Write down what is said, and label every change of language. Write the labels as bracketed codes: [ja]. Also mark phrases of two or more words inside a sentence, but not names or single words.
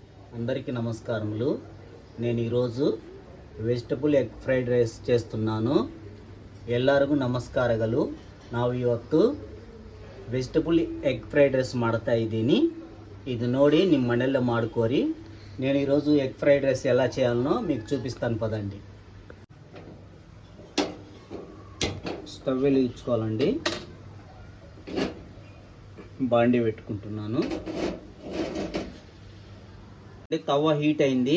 [te] అందరికీ నమస్కారములు. నేను ఈరోజు [en] vegetable egg fried rice [te] చేస్తున్నాను. [kn] ಎಲ್ಲರಿಗೂ ನಮಸ್ಕಾರಗಳು. ನಾವು ಇವತ್ತು [en] vegetable egg fried rice [kn] ಮಾಡ್ತಾ ಇದ್ದೀನಿ. ಇದು ನೋಡಿ ನಿಮ್ಮ ಮನೆಯಲ್ಲೇ ಮಾಡ್ಕೋರಿ. [te] నేను ఈరోజు [en] egg fried rice [te] ఎలా చేయాలనో మీకు చూపిస్తాను పదండి. స్టవ్ వెలిగించుకోవాలండి. బాండి పెట్టుకుంటున్నాను. తవ్వ హీట్ అయింది.